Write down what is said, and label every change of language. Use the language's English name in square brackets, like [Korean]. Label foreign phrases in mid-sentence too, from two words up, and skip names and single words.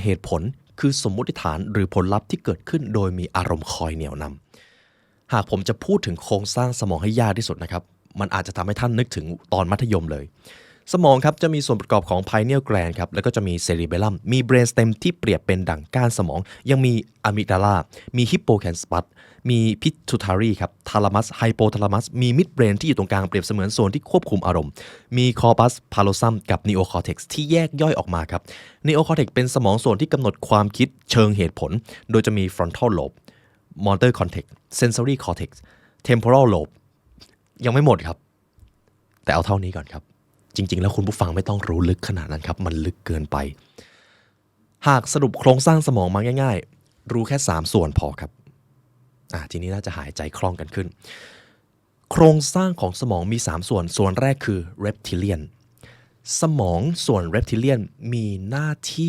[Thai] เหตุผลคือสมมติฐานหรือผลลัพธ์ที่เกิดขึ้นโดยมีอารมณ์คอยเหนี่ยวนำหากผมจะพูดถึงโครงสร้างสมองให้ยากที่สุดนะครับมันอาจจะทำให้ท่านนึกถึงตอนมัธยมเลยสมองครับจะมีส่วนประกอบของ [English] pineal gland [Thai] ครับแล้วก็จะมี cerebellum มี brainstem ที่เปรียบเป็นดั่งก้านสมองยังมี amygdala มี hippocampus มี pituitary ครับ [English] thalamus hypothalamus [Thai] มี midbrain ที่อยู่ตรงกลางเปรียบเส มือนโซนที่ควบคุมอารมณ์มี [English] corpus callosum [Thai] กับ neocortex ที่แยกย่อยออกมาครับ neocortex เป็นสมองส่วนที่กำหนดความคิดเชิงเหตุผลโดยจะมี [English] frontal lobe motor cortex sensory cortex temporal lobe [Thai] ยังไม่หมดครับแต่เอาเท่านี้ก่อนครับจริงๆแล้วคุณผู้ฟังไม่ต้องรู้ลึกขนาดนั้นครับมันลึกเกินไป หากสรุปโครงสร้างสมองมาง่ายๆรู้แค่3ส่วนพอครับทีนี้น่าจะหายใจคล่องกันขึ้นโครงสร้างของสมองมี3ส่วนแรกคือ reptilian สมองส่วน reptilian มีหน้าที่